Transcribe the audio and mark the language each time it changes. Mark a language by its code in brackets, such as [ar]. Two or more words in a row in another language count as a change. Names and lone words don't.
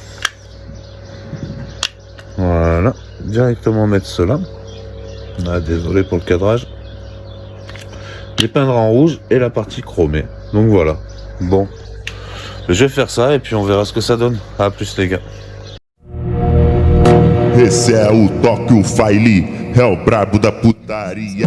[fr] Voilà. Directement mettre ceux-là. Ah, désolé pour le cadrage. Les peindre en rouge et la partie chromée. Donc voilà. Bon. Je vais faire ça et puis on verra ce que ça donne. À plus les gars. [pt] Esse é o toque, o File, é o brabo da putaria.